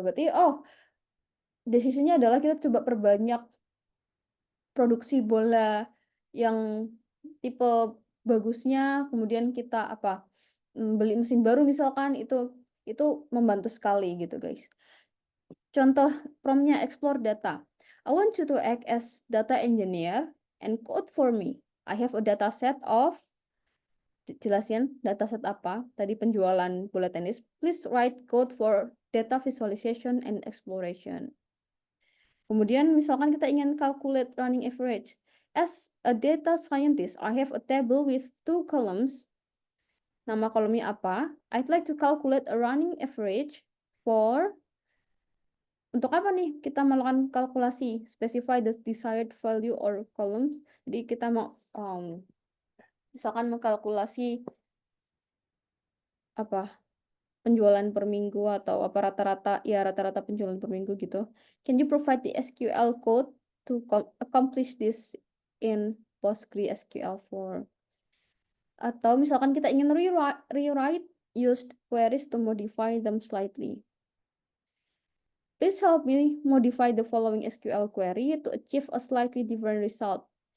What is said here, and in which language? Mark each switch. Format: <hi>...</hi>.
<id>Berarti decision-nya adalah kita coba perbanyak produksi bola yang tipe bagusnya, kemudian kita beli mesin baru misalkan, itu membantu sekali gitu guys. Contoh prompt-nya explore data.</id> <en>I want you to act as data engineer and code for me. I have a data set of,</en> <id>jelasin dataset apa, tadi penjualan bola tenis.</id> <en>Please write code for data visualization and exploration.</en> <id>Kemudian misalkan kita ingin calculate running average.</id> <en>As a data scientist, I have a table with 2 columns.</en> <id>Nama kolomnya apa?</id> <en>I'd like to calculate a running average for,</en> <id>untuk apa nih kita melakukan kalkulasi?</id> <en>Specify the desired value or columns.</en> <id>Jadi kita mau misalkan mengkalkulasi penjualan per minggu atau rata-rata penjualan per minggu gitu.</id> <en>Can you provide the SQL code to accomplish this in PostgreSQL form?</en> <id>Atau misalkan kita ingin</id> <en>rewrite used queries to modify them slightly. Please help me modify the following SQL query to achieve a slightly different result.</en>